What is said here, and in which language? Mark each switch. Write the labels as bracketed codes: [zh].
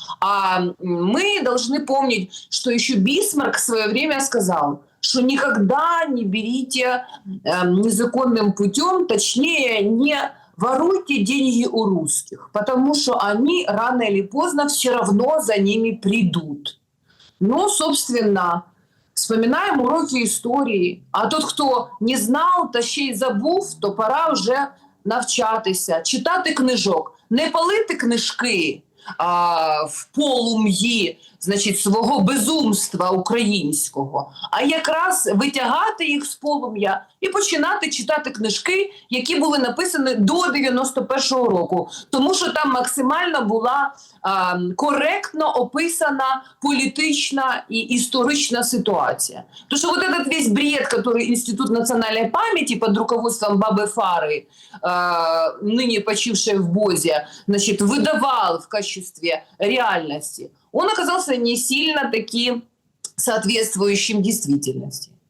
[ru] А мы должны помнить, что еще Бисмарк в свое время сказал, что никогда не берите незаконным путем, точнее, не воруйте деньги у русских, потому что они рано или поздно все равно за ними придут. Ну, собственно, вспоминаем уроки історії. [uk] А тот, хто не знав та ще й забув, то пора вже навчатися, читати книжок, не палити книжки в полум'ї, значить, свого безумства українського, а якраз витягати їх з полум'я і починати читати книжки, які були написані до 91-го року. Тому що там максимально була коректно описана політична і історична ситуація. Тому що [ru] вот этот весь бред, который Институт национальной памяти под руководством Бабы Фары, ныне почившей в БОЗе, значит, выдавал в качестве реальности, он оказался не сильно таки соответствующим действительности.